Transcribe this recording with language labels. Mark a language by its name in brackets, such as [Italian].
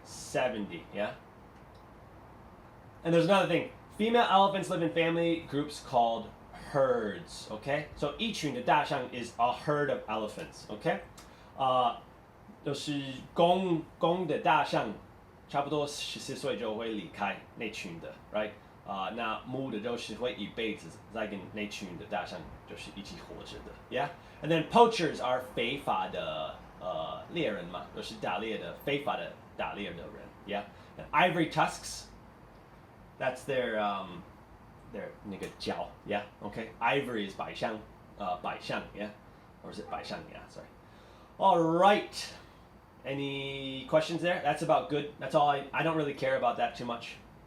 [English] 70, yeah? And there's another thing. Female elephants live in family groups called herds, okay? So [Chinese] 一群的大象 [English] is a herd of elephants, okay? [Chinese] 就是公的大象差不多14岁就会离开那群的 right? 那母的就是会一辈子在跟那群的大象就是一起活着的 yeah? [English] And then poachers are [Chinese] 非法的猎人嘛，就是打猎的非法的打猎的人 yeah? [English] And ivory tusks that's their [Chinese] 那个角 [English] yeah? Okay? Ivory is 百象 yeah? Or is it 百象 yeah, sorry. All right. Any questions there? That's about good. That's all I don't really care about that too much.